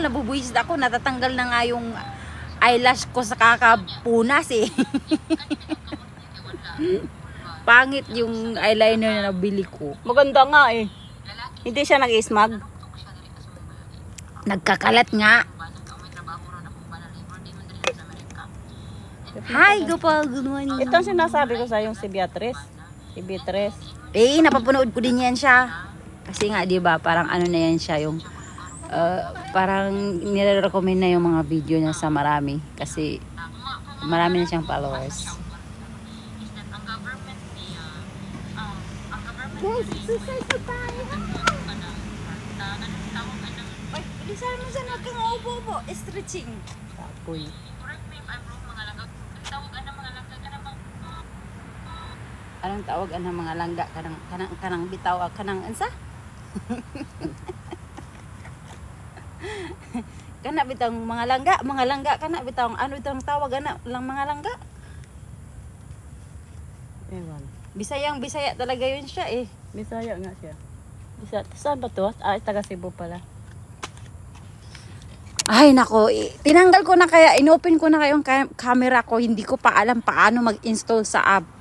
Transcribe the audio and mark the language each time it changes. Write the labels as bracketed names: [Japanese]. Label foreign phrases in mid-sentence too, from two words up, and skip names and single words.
[Filipino] Nabubuisit ako. Natatanggal na nga yung eyelash ko sa kakapunas eh. Pangit yung eyeliner na nabili ko. Maganda nga eh. Hindi siya nag-ismag. Nagkakalat nga. [English] Hi, Gopal. Good morning. [Filipino] Ito ang sinasabi ko sa yung si Beatrice. Si Beatrice. Eh, napapanood ko din yan siya. Kasi nga, di ba, parang ano na yan siya, yung parang nire-recommend na yung mga video niya sa marami. Kasi marami na siyang followers. Guys, exercise na tayo. Ay, bilisan mo dyan, huwag kang ubo-ubo. [English] Stretching. Tapoy. [Filipino] Anong tawag ang mga langga? [Cebuano] Kanang bitaw, kanang ansa? Kana bitaw mga langga, kana bitaw ano itong tawag ana lang mga langga? [Filipino] Ewan. Bisaya talaga yun siya eh. Bisaya nga siya. Bisaya. Saan ba to? Ah, taga Cebu pala. Ay nako, tinanggal ko na kaya, inopen ko na kayong camera ko, hindi ko pa alam paano mag-install sa app.